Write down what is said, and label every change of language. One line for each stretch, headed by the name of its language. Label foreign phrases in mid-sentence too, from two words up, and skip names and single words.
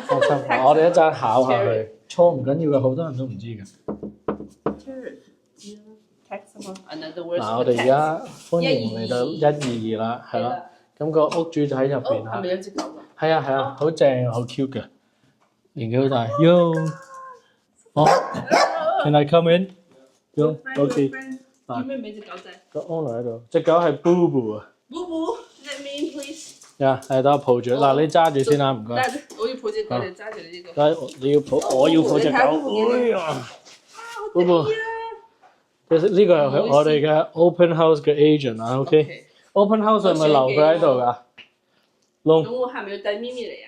Cantonese: 放心，我哋一陣考下佢。錯唔緊要嘅，好多人都唔知嘅。嗱，我哋而家歡迎嚟到122啦，係咯。咁個屋主就喺入邊啦。係咪有隻狗㗎？係啊，好正，好 cute 嘅，年紀好大。
English: Yo， Can I come in？
Cantonese: OK。叫咩名隻狗仔？個 owner 喺度，隻狗係 Boo 啊。
English: Boo，let me in please。
Cantonese: 呀，係等我抱住。嗱，你揸住先啦，唔該。我要抱隻狗，你揸住你呢個。你要抱，我要抱隻狗。哎呀 ，Boo， 其實呢個係我哋嘅
English: open house
Cantonese: 嘅 agent 啊 ，OK。
English: Open house
Cantonese: 係咪留佢喺度㗎？咁我係咪要帶咪咪嚟啊？